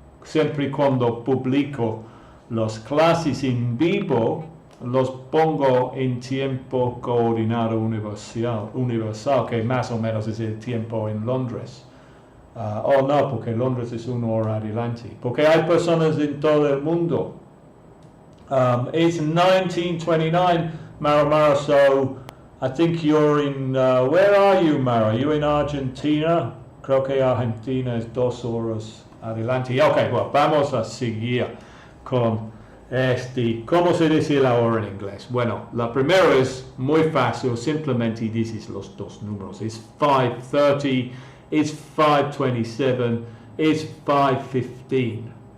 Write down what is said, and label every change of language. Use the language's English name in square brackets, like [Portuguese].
[Spanish] Siempre cuando publico las clases en vivo, los pongo en tiempo coordinado universal, que más o menos es el tiempo en Londres. No, porque Londres es una hora adelante. Porque hay personas en todo el mundo. [English] It's 19:29, Mara, so I think you're in, where are you, Mara? Are you in Argentina? [Spanish] Creo que Argentina es 2 horas adelante. [English] Ok, well, [Spanish] vamos a seguir con ¿cómo se dice la hora en inglés? Bueno, la primera es muy fácil, simplemente dices los dos números. [English] It's 5:30, it's 5:27, it's 5:15.